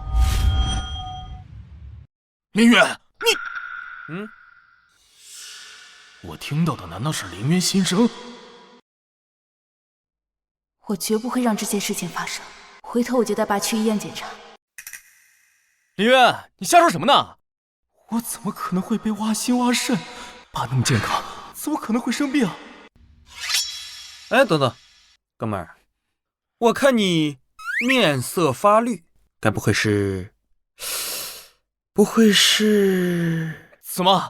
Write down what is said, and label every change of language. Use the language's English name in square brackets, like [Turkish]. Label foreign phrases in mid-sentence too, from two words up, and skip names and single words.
[Chinese] 林淵，你，我聽到的難道是林淵心聲？我絕不會讓這件事情發生。回頭我就帶爸去醫院檢查。林淵，你瞎說什麼呢？我怎麼可能會被挖心挖腎？爸那麼健康，怎麼可能會生病？哎，等等，哥們兒，我看你面色發綠，該不會是…… 怎麼？